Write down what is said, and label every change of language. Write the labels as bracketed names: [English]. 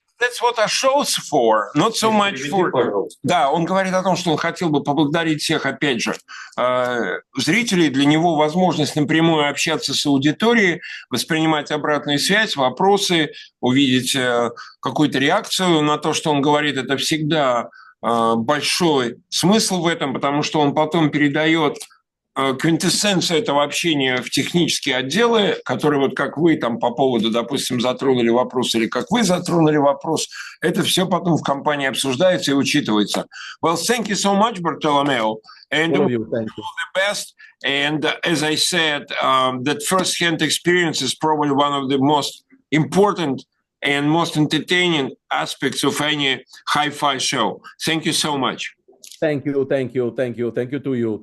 [English] That's what our show's for, not so much for... [Russian] Да, он говорит о том, что он хотел бы поблагодарить всех, опять же, зрителей. Для него возможность напрямую общаться с аудиторией, воспринимать обратную связь, вопросы, увидеть какую-то реакцию на то, что он говорит, это всегда большой смысл в этом, потому что он потом передает квинтэссенцию этого общения в технические отделы, которые вот как вы там по поводу, допустим, затронули вопрос, или как вы затронули вопрос, это все потом в компании обсуждается и учитывается. [English] Well, thank you so much, Bartolomeo, and all the best. And as I said, that first-hand experience is probably one of the most important and most entertaining aspects of any hi-fi show. Thank you so much. Thank you to you.